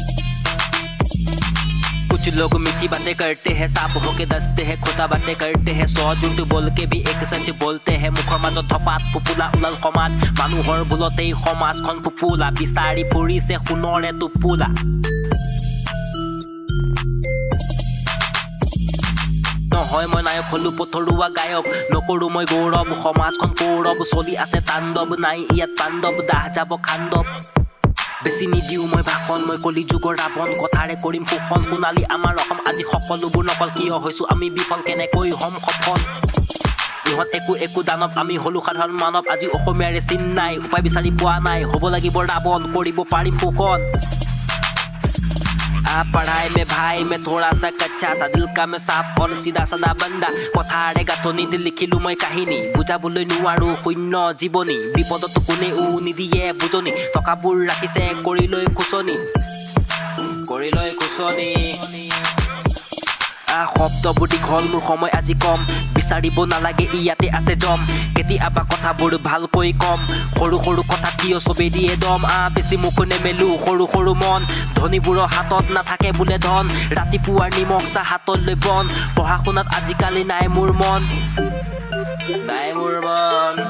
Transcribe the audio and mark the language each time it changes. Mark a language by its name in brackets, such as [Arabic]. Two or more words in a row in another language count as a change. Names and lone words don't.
[Hindi] कुछ लोग मीठी बातें करते हैं साफ होके दसते हैं खोटा बातें करते हैं 100 झूठ बोल के भी एक सच बोलते हैं मुखर [Assamese] মাজত ধপাত ফুপুলা উলাল সমাজ মানুহৰ ভুলতেই সমাজখন ফুপুলা বিচাৰি ফুৰিছে সোণৰে টোপোলা নহয় মই নায়ক হলো পথৰুৱা গায়ক নকৰো মই গৌৰৱ সমাজখন কৌৰৱ চলি আছে তাণ্ডৱ নাই ইয়াত পাণ্ডৱ দাহ যাব খাণ্ডৱ বেছি নিদিও মই ভাষণ মই কলি যুগৰ ৰাৱণ কথাৰে কৰিম শোষণ সোণালী আমাৰ অসম আজি সকলোবোৰ নকল কিয় হৈছো আমি বিফল কেনেকৈ হম সফল ইহঁত একো দানৱ আমি হলো সাধাৰণ মানৱ আজি অসমীয়াৰে চিন নাই উপায় বিচাৰি পোৱা নাই হ'ব লাগিব ৰাৱণ কৰিব পাৰিম শোষণ [Hindi] पढ़ाई में भाई मैं थोड़ा सा कच्चा था दिल का मैं साफ और सीधा साधा बंदा [Assamese] কথাৰে গাঁথনিতে লিখিলো মই কাহিনী বুজাবলৈ নোৱাৰো শূন্য জীৱনী বিপদত কোনেও নিদিয়ে বুজনি টকাবোৰ ৰাখিছে কৰিলৈ খুচনি শব্দবোৰ দীঘল মোৰ সময় আজি কম বিচাৰিব নালাগে ইয়াতে আছে জম কেতিয়াবা কথাবোৰ ভালকৈ কম সৰু সৰু কথা কিয় চবে দিয়ে দম বেছি মুখ নেমেলো সৰু সৰু মন ধনীবোৰৰ হাতত নাথাকে বোলে ধন ৰাতিপুৱাৰ নিমখ চাহ হাতলৈ বন পঢ়া শুনাত আজিকালি নাই মোৰ মন